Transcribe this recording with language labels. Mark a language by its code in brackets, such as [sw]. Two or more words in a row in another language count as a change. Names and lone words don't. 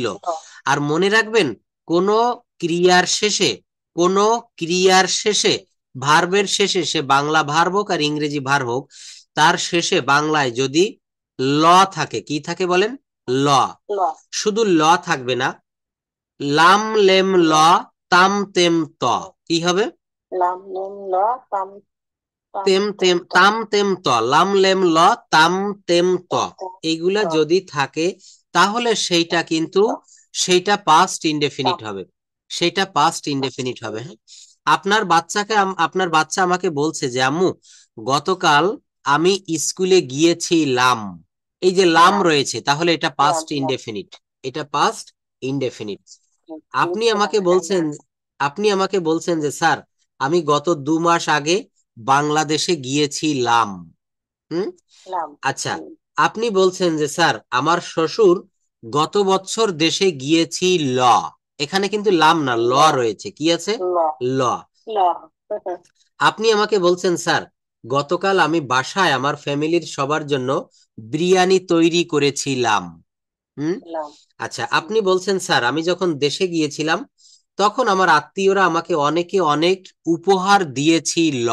[bn] আর মনে রাখবেন, কোন ক্রিয়ার শেষে, কোন ক্রিয়ার শেষে, ভার্বের শেষে, সে বাংলা ভার্ব হোক আর ইংরেজি ভার্ব হোক, তার শেষে বাংলায় যদি ল থাকে, কি থাকে বলেন? ল। ল। শুধু ল থাকবে না, লাম লেম ল তাম তেম ত, কি হবে? লাম লেম ল তাম তাম তেম তেম তেম ত। তাম তেম ত, লাম লেম ল তাম তেম ত, তাম তেম এইগুলা ত। যদি থাকে তাহলে সেইটা কিন্তু, সেইটা [en] past indefinite [bn] তাম। হবে, সেইটা [en] past indefinite [bn] হবে। হ্যাঁ, আপনার বাচ্চাকে আপনার বাচ্চা আমাকে বলছে যে আম্মু, গতকাল আমি স্কুলে গিয়েছিলাম, এই যে লাম লাম। রয়েছে, তাহলে এটা লাম পাস্ট লাম। ইনডেফিনিট, এটা [en] past indefinite. [bn] আপনি গিয়েছিলাম, আমাকে হ্যাঁ। বলছেন, আপনি আমাকে বলছেন যে স্যার, আমি গত 2 মাস আগে বাংলাদেশে গিয়েছিলাম। হুম। লাম। আচ্ছা, আপনি বলছেন যে স্যার, আমার শ্বশুর গত বছর দেশে গিয়েছিল, এখানে কিন্তু লাম না, ল ল। রয়েছে, কি আছে? ল। ল। ল। আপনি আমাকে বলছেন স্যার, গতকাল আমি বাসায় আমার ফ্যামিলির সবার জন্য বিরিয়ানি তৈরি করেছিলাম। হুম। লাম। আচ্ছা, আপনি বলছেন স্যার, আমি যখন দেশে গিয়েছিলাম তখন আমার আত্মীয়রা আমাকে অনেকে অনেক উপহার দিয়েছিল।